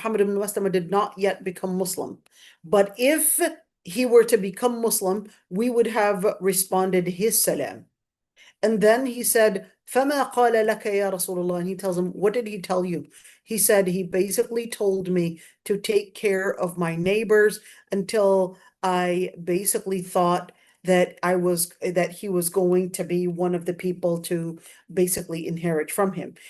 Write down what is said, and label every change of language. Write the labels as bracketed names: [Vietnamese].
[English] Muhammad ibn Maslama did not yet become Muslim. But if he were to become Muslim, we would have responded his salam. And then he said, [Arabic] فَمَا قَالَ لَكَ يَا رَسُولَ اللَّهِ. [English] And he tells him, what did he tell you? He said, he basically told me to take care of my neighbors until I basically thought that he was going to be one of the people to basically inherit from him.